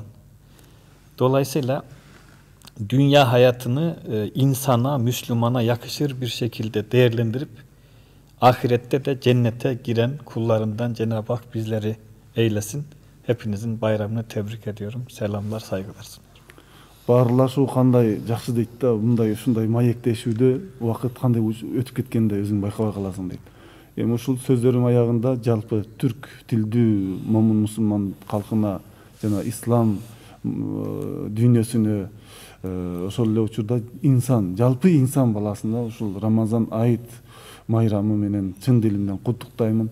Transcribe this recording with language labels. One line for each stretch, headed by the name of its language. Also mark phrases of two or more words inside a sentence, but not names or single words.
Turkish: Dolayısıyla dünya hayatını insana, Müslümana yakışır bir şekilde değerlendirip ahirette de cennete giren kullarından Cenab-ı Hak bizleri eylesin. Hepinizin bayramını tebrik ediyorum. Selamlar, saygılar sunuyorum.
Kyrgyz: Баарлашуу кандай жакшы дейт да, мындай ушундай маектешүүдө убакыт кандай өтүп кеткенде өзүң байкабай каласың дейт. Эми ушул сөздөрдүн аягында жалпы түрк тилдүү момун мусулман калкына жана ислам дүйнөсүнө ошол эле учурда инсан, жалпы инсан баласына ушул Рамазан айт майрамы менен чын дилимден куттуктаймын.